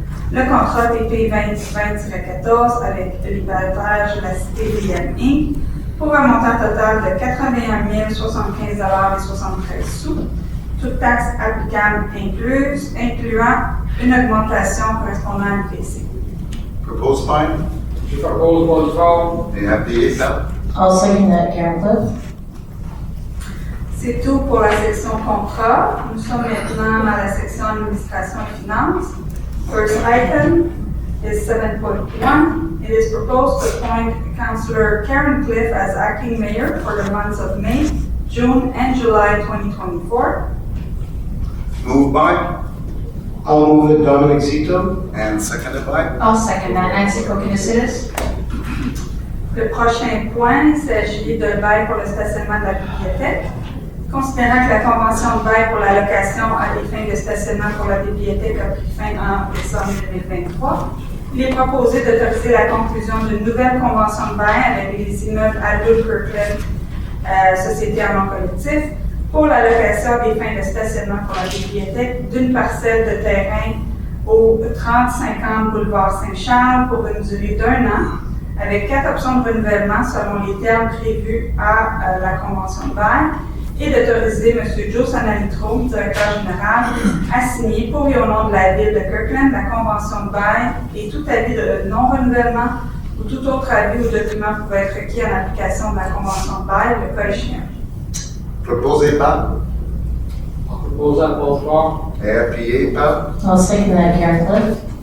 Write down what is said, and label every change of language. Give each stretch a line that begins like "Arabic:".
French: Le contrat TP 2020-14 avec l'épavage de la cité BN Inc. pour un montant total de 81 075,73 $, toutes taxes applicables incluses, incluant une augmentation correspondant à l'IPC.
English: proposed by
French: Je propose
English: on the floor.
French: et appuyé par
English: I'll second that, Karen Cliff.
French: C'est tout pour la section contrat. Nous sommes maintenant dans la section administration et finances.
English: First item is 7.1. It is proposed to appoint Councillor Karen Cliff as acting mayor for the months of May, June, and July 2024. moved by I'll move it, Dominic Zito. and seconded by I'll second that, Nancy Kokkinakis.
French: Le prochain point, il s'agit de bail pour le stationnement de la bibliothèque. Considérant que la convention de bail pour la location à des fins de stationnement pour la bibliothèque a pris fin en décembre 2023, il est proposé d'autoriser la conclusion d'une nouvelle convention de bail avec les immeubles Aldous Kirkland société à nom collectif, pour la location des fins de stationnement pour la bibliothèque d'une parcelle de terrain au 3050 boulevard Saint-Charles pour une durée d'1 an, avec 4 options de renouvellement selon les termes prévus à la convention de bail, et d'autoriser M. Joe Sanalitro, directeur général, à signer pour et au nom de la ville de Kirkland la convention de bail et tout avis de non-renouvellement ou tout autre avis ou document pouvant être requis en application de la convention de bail, le cas échéant. Proposé par
English: I'll propose that Paul Farr.
French: et appuyé par
English: I'll second that, Karen Cliff.